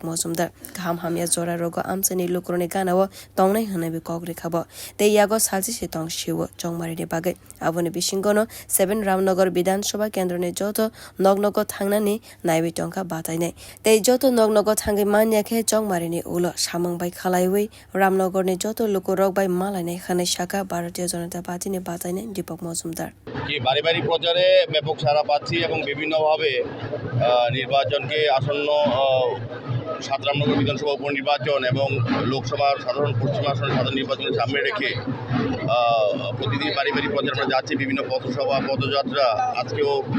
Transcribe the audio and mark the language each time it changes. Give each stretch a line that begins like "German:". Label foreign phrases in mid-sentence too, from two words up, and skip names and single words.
Bodo: मजुमदार गाहाम हामिया जरा रगो आमसानि लुकुरनि गानावो तंनाय हनै बे कग्रिखाबो ते यागो सालसि सितंग शिवो चंगमारिनि बागै आबुनि बिसिंगनो 7 रामनगर विधानसभा केन्द्रनि जतो नगनगो थांनानि नायबि टंका बातायनाय ते जतो नगनगो थांगै मान्याखे चंगमारिनि उलो सामंबाय खालायवै रामनगरनि जतो लुकुरक बाय मालायनाय खनै शाखा भारतीय जनता पार्टीनि बातायनाय दीपक मजुमदार
Bangla: কি বাড়ি প্রচারে ব্যাপক সাড়া পাচ্ছি এবং বিভিন্নভাবে নির্বাচনকে আসন্ন 7 রামনগর বিধানসভা উপনির্বাচন এবং লোকসভার সাধারণ পশ্চিম আসনের সাধারণ নির্বাচনের সামনে রেখে প্রতিদিন বাড়ি প্রচার আমরা যাচ্ছি বিভিন্ন পথসভা পদযাত্রা আজকেও